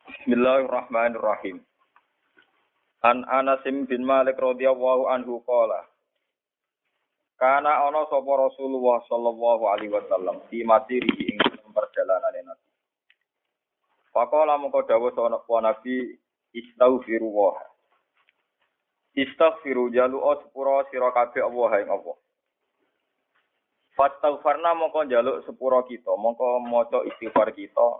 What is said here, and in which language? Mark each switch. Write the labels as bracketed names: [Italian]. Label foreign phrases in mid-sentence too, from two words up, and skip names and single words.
[Arabic] بسم الله الرحمن الرحيم. عن أنس بن مالك رضي الله عنه قال. Kana [Javanese] ana sapa [Arabic] رسول الله صلى الله عليه وسلم في مسيره [Javanese] ing perjalanane Nabi. Faqala mongko dawuh sapa Nabi [Arabic] استغفروا و. [Javanese] Istaghfiru jalu sepura sira kabeh Allah ing Allah. Fastaghfarna mongko njaluk sepura kita, mongko maca istighfar kita.